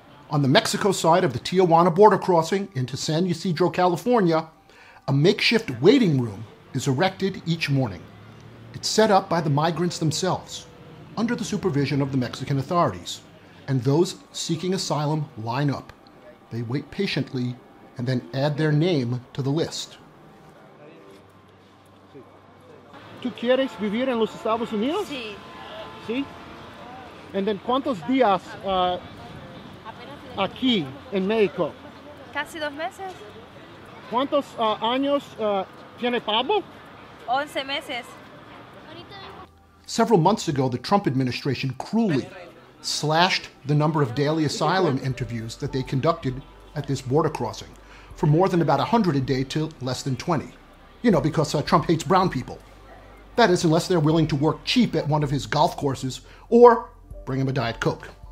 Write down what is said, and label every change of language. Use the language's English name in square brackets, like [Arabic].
[English] On the Mexico side of the Tijuana border crossing into San Ysidro, California, a makeshift waiting room is erected each morning. It's set up by the migrants themselves, under the supervision of the Mexican authorities, and those seeking asylum line up. They wait patiently and then add their name to the list. [Spanish] ¿Tú quieres vivir en los Estados Unidos? Sí. ¿Sí? [English] And then [Spanish] ¿cuántos días aquí en México? Casi 2 meses. ¿Cuántos años tiene Pablo? 11 meses. [English] Several months ago, the Trump administration cruelly slashed the number of daily asylum interviews that they conducted at this border crossing from more than about 100 a day to less than 20. You know, because Trump hates brown people. That is, unless they're willing to work cheap at one of his golf courses or bring him a Diet Coke.